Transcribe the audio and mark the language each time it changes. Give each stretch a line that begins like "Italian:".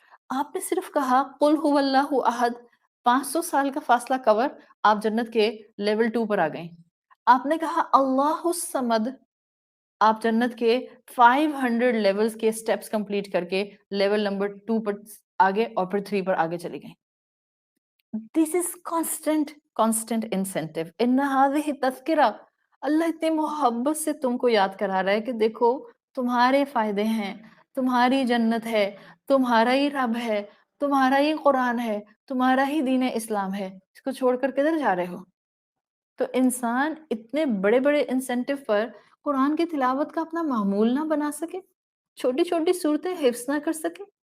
Urdu: آپ نے صرف کہا
Arabic: قل هو اللہ احد،
Urdu: 500 سال کا فاصلہ کور، آپ جنت کے لیول 2 پر آ گئیں. آپ نے کہا
Arabic: اللہ الصمد،
Urdu: آپ جنت کے 500 لیولز کے سٹیپس کمپلیٹ کر کے لیول نمبر 2 پر آگے اور پھر 3 پر آگے چلے گئے.
English: This is constant incentive.
Arabic: ان هذه تذکرہ،
Urdu: اللہ اتنی محبت سے تم کو یاد کرا رہا ہے کہ دیکھو تمہارے فائدے ہیں، تمہاری جنت ہے، تمہارا ہی رب ہے، تمہارا ہی قرآن ہے، تمہارا ہی دین اسلام ہے. اس کو چھوڑ کر کدھر جا رہے ہو؟ تو انسان اتنے بڑے بڑے انسینٹیو پر قرآن کی تلاوت کا اپنا معمول نہ بنا سکے، چھوٹی چھوٹی صورتیں حفظ نہ کر سکے.